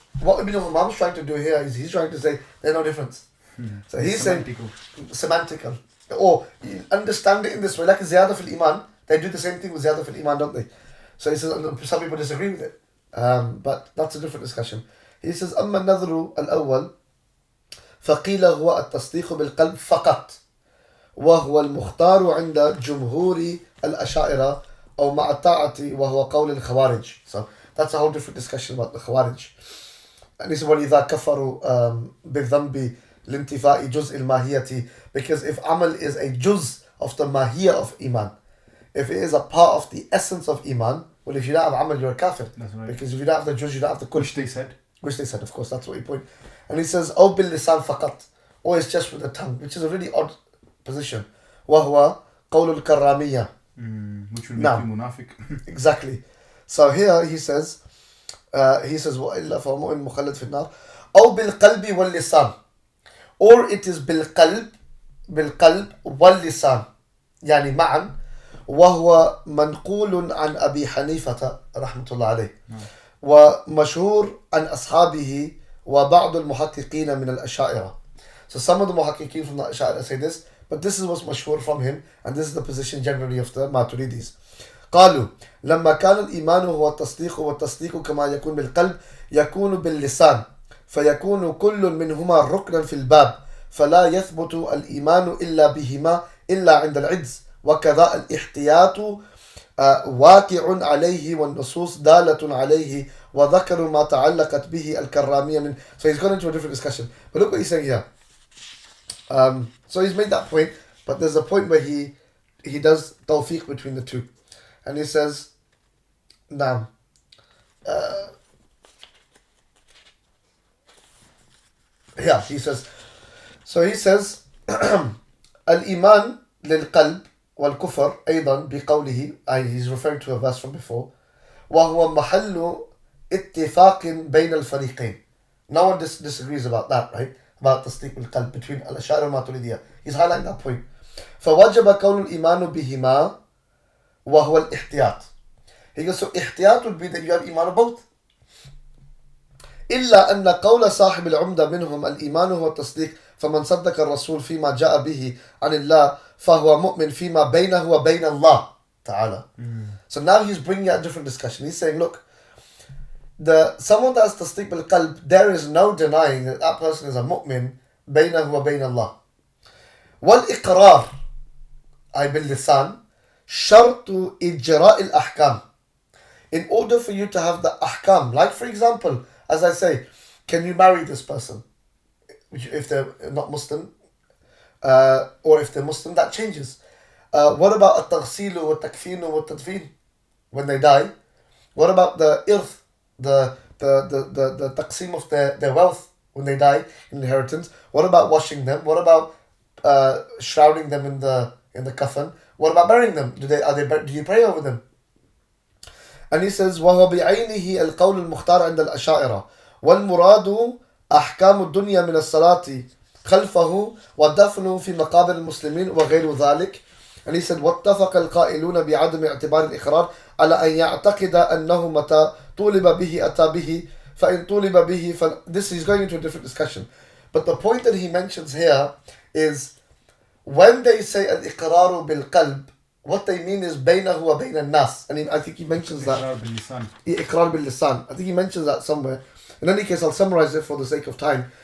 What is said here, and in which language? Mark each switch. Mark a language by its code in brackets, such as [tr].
[en] What Ibn Humām is trying to do here is he's trying to say there's no difference. So he's saying semantical. Or you understand it in this way, like ziyadah fil iman, they do the same thing with ziyadah fil iman, don't they? So he says, some people disagree with it. But that's a different discussion. He says, [ar] أما النظر الأول فقيل هو التصديق بالقلب فقط وهو المختار عند جمهور الأشاعرة أو مع الطاعة وهو قول الخوارج. [en] So that's a whole different discussion about the Khawarij. And he said, [ar] وَلِذَا كَفَرُوا بِالذَّنْبِ لِانْتِفَاءِ جُزْءِ الْمَاهِيَةِ. [en] Because if amal is a juz of the mahiyah of iman, if it is a part of the essence of iman, well, if you don't have amal, you're a kafir. That's right. Because if you don't have the juz, you don't have the kull. Which they said. Which they said, of course, that's what he pointed. And he says, [ar] أو باللسان فقط, [en] or it's just with the tongue, which is a really odd position. [ar] وهو قول الكرامية. [en] Which will make you munafiq. Exactly. So here he says, [ar] وإلا فهو مؤمن مخلد في النار. أو بالقلب واللسان, [en] or it is [ar] بالقلب واللسان, يعني معا. وهو منقول عن أبي حنيفة رحمة الله عليه. ومشهور عن أصحابه وبعض المحققين من الأشاعرة. [en] So some of the muhaqqiqeen from the Ash'arīs say this, but this is what's mashhur from him, and this is the position generally of the Maturidis. [ar] قالوا لما كان الإيمان هو التصديق والتصديق كما يكون بالقلب يكون باللسان فيكون كل منهما ركنا في الباب فلا يثبت الإيمان إلا بهما إلا عند العجز وكذا الاحتياط واقع عليه والنصوص دالة عليه وذكروا ما تعلقت به الكرامية من. [en] So he's gone into a different discussion, but look what he's saying here. So he's made that point, but there's a point where he does tawfiq between the two, and he says, "Naam." Yeah, he says. So he says, [ar] "Al-iman lil-qalb wal-kufr أيضا بقوله." [en] He's referring to a verse from before. [ar] وهو محل اتفاق بين الفريقين. [en] No one disagrees about that, right? About [ar] تصديق بالقلب [en] between al-Ash'arīah and al-Maturidiyah. He's highlighting that point. [ar] فوجب كون الإيمان بهما وهو الاحتياط. [en] He goes, so احتياط would be that you have iman of both. [ar] إلا أن قول صاحب العمدة منهم الإيمان هو التصديق فمن صدق الرسول فيما جاء به عن الله فهو مؤمن فيما بينه وبين الله تعالى. [en] So now he's bringing out a different discussion. He's saying, look, someone that has tasdiq bil qalb, there is no denying that that person is a mu'min [ar] بينه وبين الله. والإقرار أي باللسان شرط إجراء الأحكام. [en] In order for you to have the ahkam, like for example, as I say, can you marry this person? If they're not Muslim, or if they're Muslim, that changes. What about at-taghsil wa at-takfin wa at-tadfin when they die? What about the irth, the taqsim of their wealth when they die, inheritance? What about washing them? What about shrouding them in the kafan? What about burying them? Do you pray over them? And he says, [ar] وهو بعينه القول المختار عند الأشاعرة والمراد أحكام الدنيا من الصلاة خلفه ودفنه في مقابر المسلمين وغير ذلك. [en] And he said, [ar] واتفق القائلون بعدم اعتبار الإقرار على أن يعتقد أنه متى طولب به أتى به فإن طولب به. [en] This is going into a different discussion. But the point that he mentions here is when they say al-iqraru bil-qalb, what they mean is [ar] بينه وبين الناس. [en] And I think he mentions that. [ar] إقرار باللسان. [en] I think he mentions that somewhere. In any case, I'll summarize it for the sake of time.